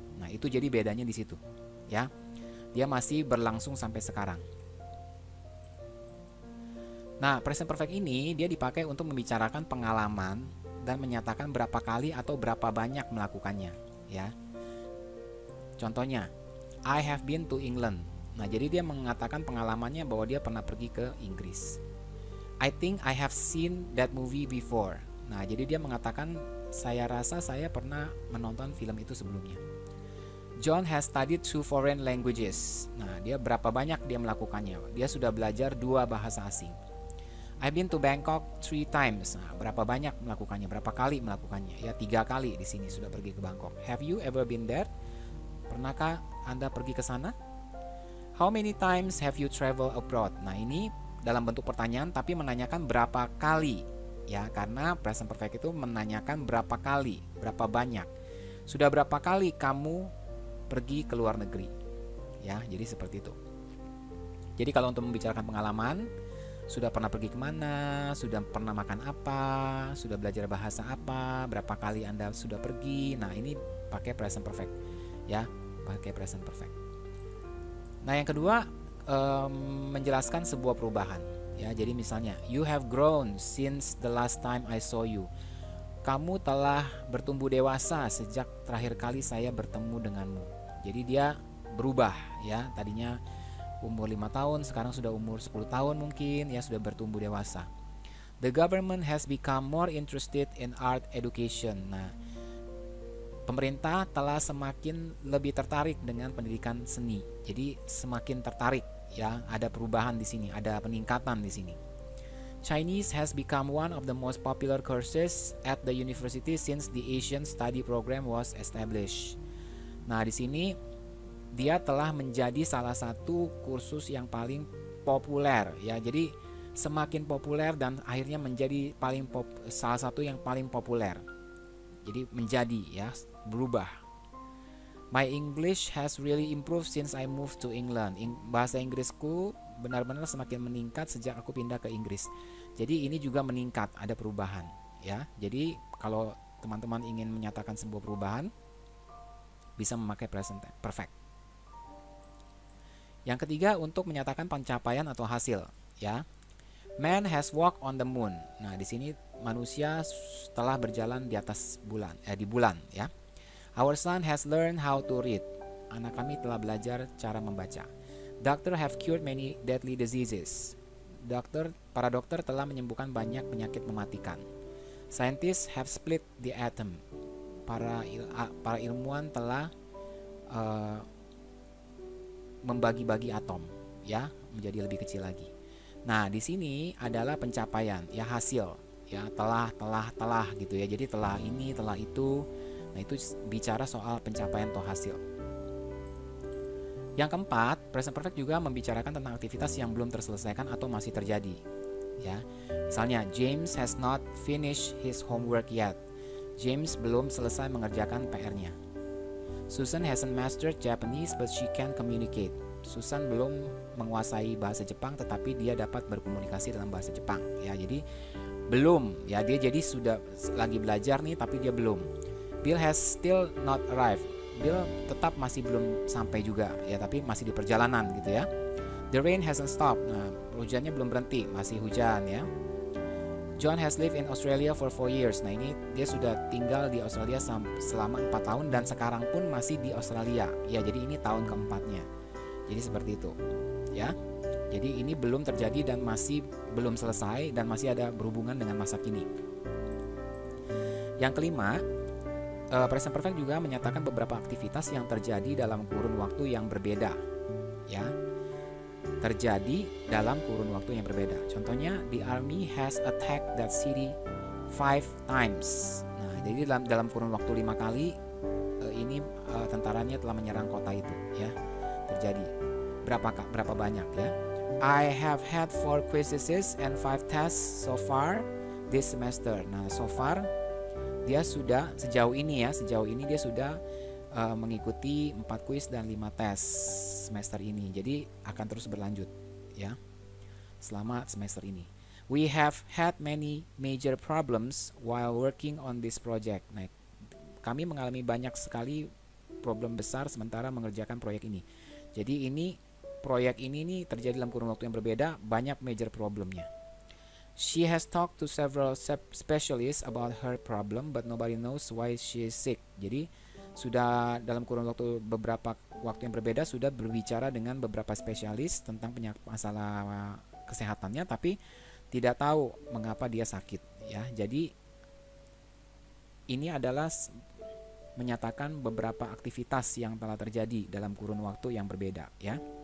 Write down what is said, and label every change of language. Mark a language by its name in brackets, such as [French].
[Indonesian] Nah, itu jadi bedanya di situ. Ya. Dia masih berlangsung sampai sekarang. Nah, present perfect ini dia dipakai untuk membicarakan pengalaman dan menyatakan berapa kali atau berapa banyak melakukannya, ya. Contohnya, [English] I have been to England. [Indonesian] Nah, jadi dia mengatakan pengalamannya bahwa dia pernah pergi ke Inggris. [English] I think I have seen that movie before. [Indonesian] Nah, jadi dia mengatakan saya rasa saya pernah menonton film itu sebelumnya. [English] John has studied 2 foreign languages. [Indonesian] Nah, dia berapa banyak dia melakukannya? Dia sudah belajar 2 bahasa asing. [English] I've been to Bangkok 3 times. [Indonesian] Nah, berapa banyak melakukannya? Berapa kali melakukannya? Ya, 3 kali di sini sudah pergi ke Bangkok. [English] Have you ever been there? [Indonesian] Pernahkah Anda pergi ke sana? [English] How many times have you traveled abroad? [Indonesian] Nah, ini dalam bentuk pertanyaan tapi menanyakan berapa kali. Ya, karena present perfect itu menanyakan berapa kali, berapa banyak. Sudah berapa kali kamu pergi ke luar negeri? Ya, jadi seperti itu. Jadi kalau untuk membicarakan pengalaman, sudah pernah pergi kemana, sudah pernah makan apa, sudah belajar bahasa apa, berapa kali Anda sudah pergi. Nah, ini pakai present perfect. Ya, pakai present perfect. Nah, yang kedua, menjelaskan sebuah perubahan. Ya, jadi misalnya, [English] you have grown since the last time I saw you. [Indonesian] Kamu telah bertumbuh dewasa sejak terakhir kali saya bertemu denganmu. Jadi dia berubah, ya. Tadinya umur 5 tahun, sekarang sudah umur 10 tahun mungkin, ya sudah bertumbuh dewasa. [English] The government has become more interested in art education. [Indonesian] Nah, pemerintah telah semakin lebih tertarik dengan pendidikan seni. Jadi semakin tertarik, ya, ada perubahan di sini, ada peningkatan di sini. [English] Chinese has become one of the most popular courses at the university since the Asian Study Program was established. [Indonesian] Nah, di sini dia telah menjadi salah satu kursus yang paling populer, ya. Jadi semakin populer dan akhirnya menjadi salah satu yang paling populer. Jadi menjadi, ya, berubah. [English] My English has really improved since I moved to England. [Indonesian] Bahasa Inggrisku benar-benar semakin meningkat sejak aku pindah ke Inggris. Jadi ini juga meningkat, ada perubahan, ya. Jadi kalau teman-teman ingin menyatakan sebuah perubahan, bisa memakai present perfect. Yang ketiga, untuk menyatakan pencapaian atau hasil, ya. [English] Man has walked on the moon. [Indonesian] Nah, di sini manusia telah berjalan di atas bulan, di bulan, ya. [English] Our son has learned how to read. [Indonesian] Anak kami telah belajar cara membaca. [English] Doctor have cured many deadly diseases. [Indonesian] Para dokter telah menyembuhkan banyak penyakit mematikan. [English] Scientists have split the atom. [Indonesian] Para ilmuwan telah membagi-bagi atom, ya, menjadi lebih kecil lagi. Nah, di sini adalah pencapaian, ya, hasil, ya, telah gitu, ya. Jadi telah ini, telah itu. Nah, itu bicara soal pencapaian atau hasil. Yang keempat, present perfect juga membicarakan tentang aktivitas yang belum terselesaikan atau masih terjadi, ya. Misalnya, [English] James has not finished his homework yet. James belum selesai mengerjakan PR-nya. Susan hasn't mastered Japanese but she can communicate. [Indonesian] Susan belum menguasai bahasa Jepang tetapi dia dapat berkomunikasi dalam bahasa Jepang, ya. Jadi belum, ya, dia jadi sudah lagi belajar nih tapi dia belum. [English] Bill has still not arrived. [Indonesian] Bill tetap masih belum sampai juga, ya, tapi masih di perjalanan gitu, ya. [English] The rain hasn't stopped. [Indonesian] Nah, hujannya belum berhenti, masih hujan, ya. [English] John has lived in Australia for 4 years. [Indonesian] Nah, ini dia sudah tinggal di Australia selama 4 tahun dan sekarang pun masih di Australia. Ya, jadi ini tahun keempatnya. Jadi seperti itu, ya. Jadi ini belum terjadi dan masih belum selesai dan masih ada berhubungan dengan masa kini. Yang kelima, present perfect juga menyatakan beberapa aktivitas yang terjadi dalam kurun waktu yang berbeda, ya. Terjadi dalam kurun waktu yang berbeda. Contohnya, [English] the army has attacked that city 5 times. [Indonesian] Nah, jadi dalam kurun waktu 5 kali ini tentaranya telah menyerang kota itu, ya. Terjadi. Berapa banyak, ya? [English] I have had 4 quizzes and 5 tests so far this semester. [Indonesian] Nah, [English] so far [Indonesian] dia sudah sejauh ini dia sudah mengikuti 4 kuis dan 5 tes semester ini. Jadi akan terus berlanjut, ya, selama semester ini. [English] We have had many major problems while working on this project. [Indonesian] Nah, kami mengalami banyak sekali problem besar sementara mengerjakan proyek ini. Jadi proyek ini nih terjadi dalam kurun waktu yang berbeda, banyak major problemnya. [English] She has talked to several specialists about her problem, but nobody knows why she is sick. [Indonesian] Jadi sudah dalam kurun beberapa waktu yang berbeda sudah berbicara dengan beberapa spesialis tentang masalah kesehatannya, tapi tidak tahu mengapa dia sakit, ya. Jadi ini adalah menyatakan beberapa aktivitas yang telah terjadi dalam kurun waktu yang berbeda, ya.